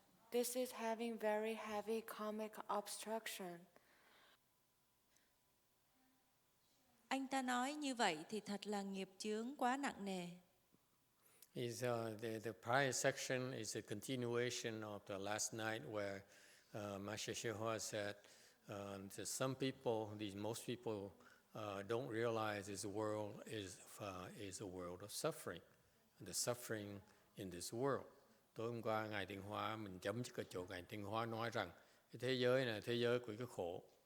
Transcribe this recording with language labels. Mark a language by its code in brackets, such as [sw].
[en] This is having very heavy karmic obstruction. [vi] Anh ta nói như vậy thì thật là nghiệp chướng quá nặng nề. [en] The prior section is a continuation of the last night where Master YongHua said that some people, most people, don't realize this world is a world of suffering, the suffering in this world. [vi] Tối hôm qua Ngài Tiến Hóa mình chấm cái chỗ Ngài Tiến Hóa nói rằng cái thế giới này là thế giới của cái khổ.